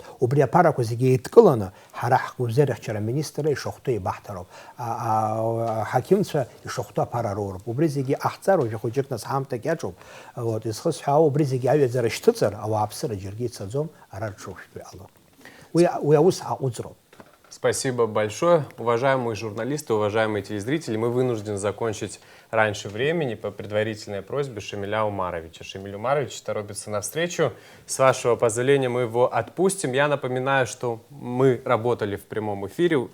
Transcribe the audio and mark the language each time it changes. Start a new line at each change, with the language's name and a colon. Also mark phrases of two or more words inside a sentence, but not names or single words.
Abkhazian: Убри аԥарақәа зегьы еидкыланы ҳара ҳгәабзиарахьчара аминистра ишахәҭоу еибаҳҭароуп. Аҳақьымцәа ишахәҭоу аԥара роуроуп. Убри зегьы ҟаҳҵар, уажәы хәыҷык нас ҳамҭак иаҿуп. Изхысҳәаау убри зегьы аҩаӡара шьҭыҵыр, ауааԥсыра џьаргьы ицаӡом, ара рҽырхәшәтәы иҟалоит. Уи аус ҳаҟәыҵроуп.
Russian: Спасибо большое. Уважаемые журналисты, уважаемые телезрители, мы вынуждены закончить раньше времени по предварительной просьбе Шамиля Умаровича. Шамиль Умарович торопится навстречу. С вашего позволения мы его отпустим. Я напоминаю, что мы работали в прямом эфире.